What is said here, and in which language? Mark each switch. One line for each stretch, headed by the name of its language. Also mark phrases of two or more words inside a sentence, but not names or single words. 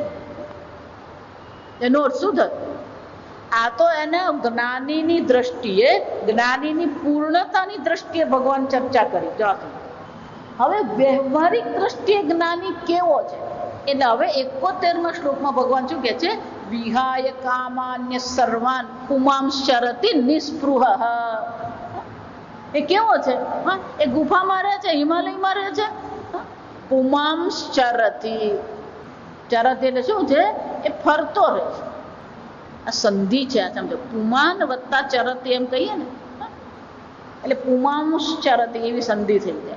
Gujarati: એનો અર્થ શું થયો? આ તો એને જ્ઞાનીની દ્રષ્ટિએ, જ્ઞાનીની પૂર્ણતાની દ્રષ્ટિએ ભગવાન ચર્ચા કરી. હવે વ્યવહારિક દ્રષ્ટિએ જ્ઞાની કેવો છે? એટલે હવે 71મા શ્લોકમાં ભગવાન શું કહે છે?
Sanskrit: विहाय कामान्य सर्वान पुमांश्चरति निस्पृह.
Gujarati: એ કેવો છે? એ ગુફામાં રહે છે, હિમાલયમાં રહે છે. પુમાંશ્ચરતિ, ચરતિ એટલે શું છે? એ ફરતો રહે છે. આ સંધિ છે, આ સમજો, પુમાન વત્તા ચરતી એમ કહીએ ને, એટલે પુમાંશ્ચરતિ એવી સંધિ થઈ જાય.